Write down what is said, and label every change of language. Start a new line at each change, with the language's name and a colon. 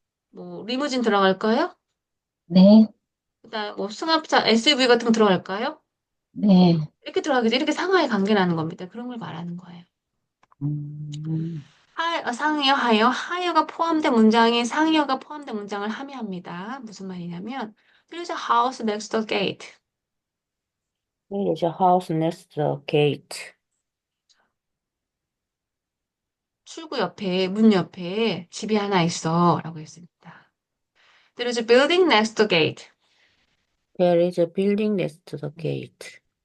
Korean: 뭐 리무진 들어갈까요? 네, 그다음 뭐 승합차 SUV 같은 거 들어갈까요? 네. 이렇게 들어가겠죠. 이렇게 상하이 관계라는 겁니다. 그런 걸 말하는 거예요. 음, 상하이어, 하이어, 하이어가 포함된 문장이 상하이어가 포함된 문장을 함의합니다. 무슨 말이냐면
English: There's a house next to the gate. There is a house next to the gate.
Korean: 출구 옆에 문 옆에 집이 하나 있어라고 했습니다.
English: There's a building next to the gate. There is a building next to the gate.